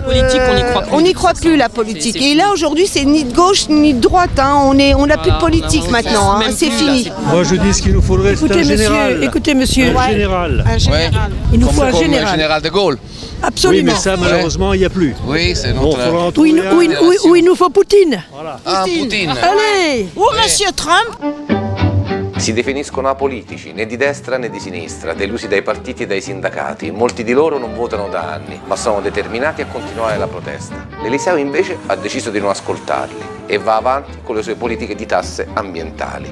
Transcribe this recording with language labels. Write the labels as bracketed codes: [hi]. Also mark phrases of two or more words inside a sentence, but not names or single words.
[fr] Politique, on n'y croit plus la politique. Et là aujourd'hui c'est ni de gauche ni de droite, on n'a plus de politique maintenant, c'est fini. Moi je dis ce qu'il nous faudrait, c'est un général. Écoutez monsieur, un général. Il nous faut un général. Le général de Gaulle. Absolument. Oui mais ça malheureusement il n'y a plus. Oui, c'est notre... Ou il nous faut Poutine. Voilà. Ah, Poutine. Allez. Ou monsieur Trump. [it] Si definiscono apolitici, né di destra né di sinistra, delusi dai partiti e dai sindacati. Molti di loro non votano da anni, ma sono determinati a continuare la protesta. L'Eliseo invece ha deciso di non ascoltarli e va avanti con le sue politiche di tasse ambientali.